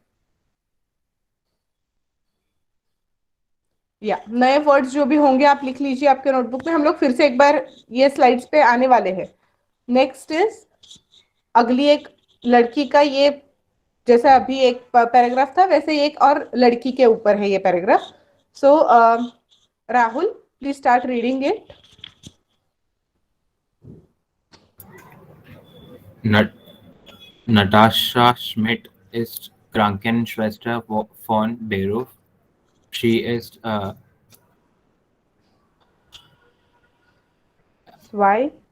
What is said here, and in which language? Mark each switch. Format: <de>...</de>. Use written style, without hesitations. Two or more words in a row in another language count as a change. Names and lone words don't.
<hi>या नए वर्ड्स जो भी होंगे आप लिख लीजिए आपके नोटबुक में, हम लोग फिर से एक बार ये स्लाइड्स पे आने वाले हैं। नेक्स्ट इज अगली एक लड़की का, ये जैसा अभी एक पैराग्राफ था वैसे एक और लड़की के ऊपर है ये पैराग्राफ।</hi> <en>so Rahul please start reading it.</en> <de>Natascha Schmidt ist Krankenschwester von Beruf. Sie ist वाई</de>